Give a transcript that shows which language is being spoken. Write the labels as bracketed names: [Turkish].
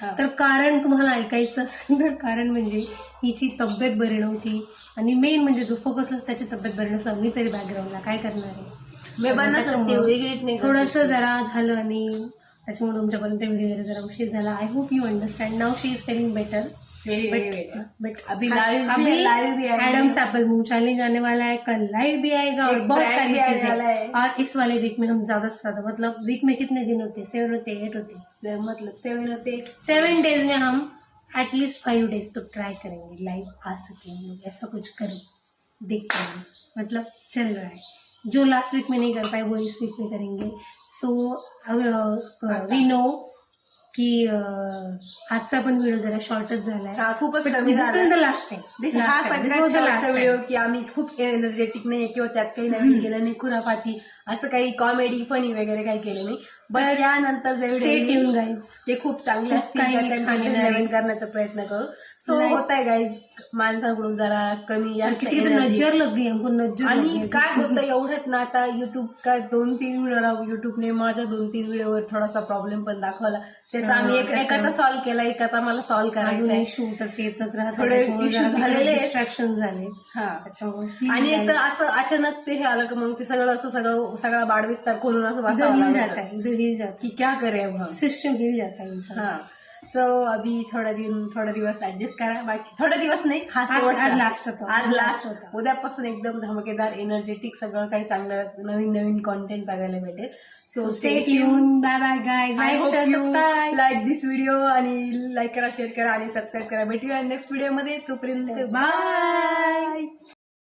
[Marathi] तर कारण तुम्हाला ऐकायचं असेल तर कारण म्हणजे हिची तब्येत बरी नव्हती आणि मेन म्हणजे जो फोकसलाच त्याची तब्येत बरी नसलं. मी तरी बॅकग्राऊंडला काय करणार आहे. थोडंसं जरा झालं आणि त्याच्यामुळे तुमच्यापर्यंत व्हिडिओ जरा उशीर झाला. [English] I hope you understand. Now she is feeling better. [Hindi] But अभी एडम्स एप्पल मूव चैलेंज आने वाला है. कल लाइव भी आएगा और बहुत सारी चीजें. और इस वाले वीक में हम ज्यादा से ज्यादा मतलब वीक में कितने दिन होते हैं? 7 होते, 8 होते, मतलब 7 होते. 7 डेज में हम एटलीस्ट 5 डेज तो ट्राई करेंगे लाइव आ सके हम लोग. ऐसा कुछ करें, देखते हैं. मतलब चल रहा है. जो लास्ट वीक में नहीं कर पाए वो इस वीक में करेंगे. [English] so we know [Marathi] की आजचा पण व्हिडिओ जरा शॉर्टच झालाय. खूपच कमी झाला. लास्ट टाइम हा सगळ्यात व्हिडिओ की आम्ही खूप एनर्जेटिक नाही किंवा त्यात काही नवीन केलं नाही, खुराफाती असं काही कॉमेडी फनी वगैरे काही केलं नाही. बट यानंतर जे व्हिडिओ गाईज ते खूप चांगले असतील, नवीन करण्याचा प्रयत्न करू. सो होत आहे गाईज माणसांकडून जरा कमी [Hindi] नजर लग गई. [Marathi] आणि काय होतं एवढ्यात ना, आता युट्यूब काय 2-3 व्हिडिओ युट्यूबने माझ्या 2-3 व्हिडिओवर थोडासा प्रॉब्लेम पण दाखवला. त्याचा आम्ही एकाचा सॉल्व्ह केला, एकाचा मला सॉल्व्ह करायचा. इश्यूच येतच राहतात, थोडे इश्यू झालेले, डिस्ट्रॅक्शन झाले. हा, त्याच्यामुळे आणि एक असं अचानक ते हे आलं की मग ते सगळं असं सगळा बाडविस्तार खोलून असं वाचावं [Hindi] जाता है की क्या करे अब सिस्टम हिल जाता है इंसान. [Marathi] हाँ, सो [Hindi] अभी थोड़ा [Marathi] दिवस ऍडजस्ट करा. बाकी थोडे दिवस नाही, आज लास्ट होता. उद्यापासून एकदम धमाकेदार एनर्जेटिक सगळं काही चांगलं नवीन कॉन्टेंट बघायला भेटेल. [English] So stay tune. Bye bye guys. I hope you like this video [Marathi] आणि लाईक करा, शेअर करा आणि सबस्क्राईब करा. भेटूया नेक्स्ट व्हिडिओ मध्ये. तोपर्यंत बाय.